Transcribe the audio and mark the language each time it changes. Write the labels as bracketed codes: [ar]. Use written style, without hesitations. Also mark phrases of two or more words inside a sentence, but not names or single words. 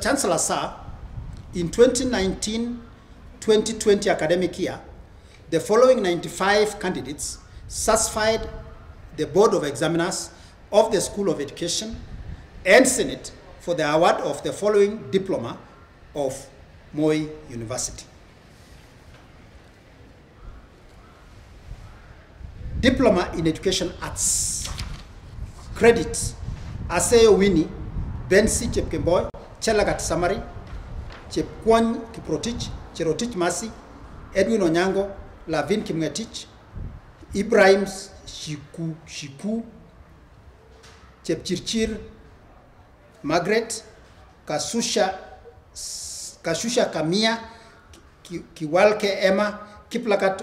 [en] Chancellor, sir, in 2019-2020 academic year, the following 95 candidates satisfied the Board of Examiners of the School of Education and Senate for the award of the following diploma of Moi University. Diploma in Education Arts. Credit: Aseyo Winnie, Bensi Chepkemboy, Chelagat Samari, Chepkwony Kiprotich, Cherotich Masi, Edwin Onyango, Lavin Kimngetich, Ibrahim Shiku, Chepchirchir Margaret, Kasusha Kamia, Kiwalke Emma, Kiplakat